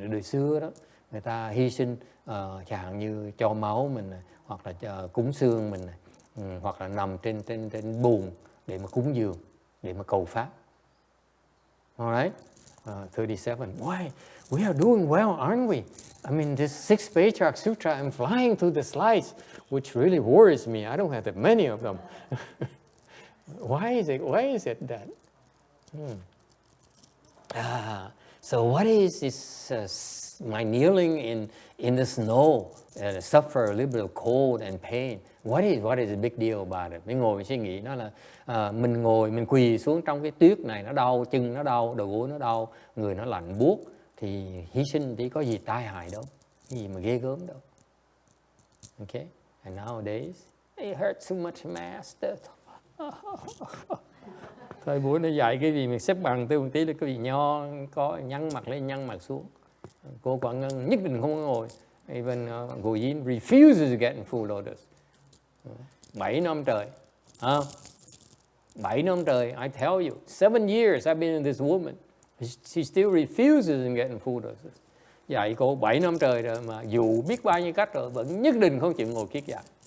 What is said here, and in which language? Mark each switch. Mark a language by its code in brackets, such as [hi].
[vi] Đời xưa đó, người ta hy sinh chẳng hạn như cho máu mình này, hoặc là cúng xương mình này, hoặc là nằm trên bùn để mà cúng dường, để mà cầu pháp. [en] Alright, 37. Why? We are doing well, aren't we? I mean, this 6th Patriarch Sutra, I'm flying through the slides, which really worries me. I don't have that many of them. Why is it that? So what is this? My kneeling in the snow, suffer a little cold and pain. What is the big deal about it? [vi] Mình ngồi mình suy nghĩ nó là mình quỳ xuống trong cái tuyết này, nó đau, chân nó đau, đầu gối nó đau, người nó lạnh buốt, thì hy sinh thì có gì tai hại đâu, cái gì mà ghê gớm đâu. Okay? [en] And nowadays, it hurts so much, master. [vi] Thời buổi nó dạy cái gì mình xếp bằng tư một tí là cái gì nho, có nhăn mặt lên nhăn mặt xuống. Cô Quảng Ngân nhất định không có ngồi. [en] Even Guo Yin refuses to get in full lotus. [vi] 7 năm trời. 7 năm trời, [en] I tell you, 7 years I've been in this woman. She still refuses to get in full lotus. [vi] Dạy cô 7 năm trời rồi mà dù biết bao nhiêu cách rồi vẫn nhất định không chịu ngồi kiết giặc.